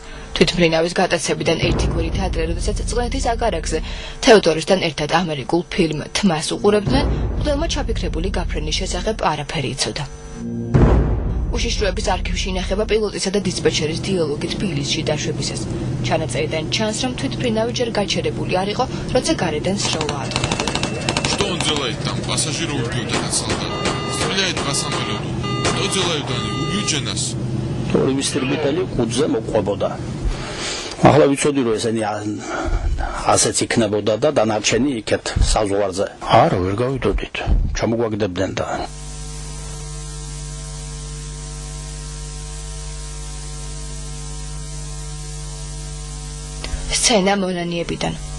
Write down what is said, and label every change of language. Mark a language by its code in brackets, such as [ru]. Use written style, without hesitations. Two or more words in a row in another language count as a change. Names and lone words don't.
[ka] თვითმფრინავის გატაცებიდან ერთი კვირით ადრე, როდესაც წყლეთის აგარაკზე თეოდორესთან ერთად ამერიკულ ფილმ თმას უყურებდნენ, მღვდელმა ჩაფიქრებული გაფრენის შესახებ არაფერი იცოდა. უშიშროების არქივში ინახება პილოტისა და დისპეჩერის დიალოგი თბილისში დაშვებისას. ჩანაწერიდან ჩანს, რომ თვითმფრინავი ჯერ გაჩერებული არ იყო, როცა გარედან სროლა ატყდა. [ru] Что он делает там? Пассажиры убьют этот солдат. Стреляет по самолету. Что делают они? Убьют же нас. [ka] ტურისტებიტელი ყურძე მოყვებოდა. ახლა ვიცოდი რომ ესენი ასეც იქნებოდა და დანარჩენი იქეთ საზღვარზე. არა, ვერ გავიდოდით. ჩამოგვაგდებდნენ და სცენა მონანიებიდან.